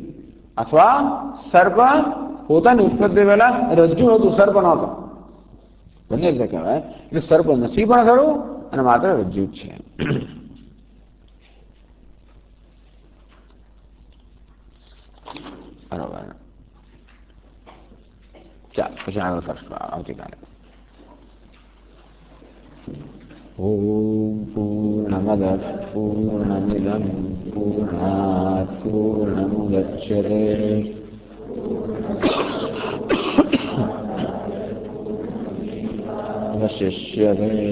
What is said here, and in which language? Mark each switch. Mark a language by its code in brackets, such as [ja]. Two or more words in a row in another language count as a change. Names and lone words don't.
[gu] અથવા સર્પ પોતાની ઉત્પત્તિ પહેલા રજ્જુ હતું, સર્પ નહોતો. બંને રીતે કહેવાય. એટલે સર્પ નથી પણ ખરું અને માત્ર રજ્જુ જ છે. બરાબર. વિશાલ આવતીકાલે। [sa] ओम पूर्णमदः पूर्णमिदं पूर्णात् पूर्णमुदच्यते अवशिष्यते।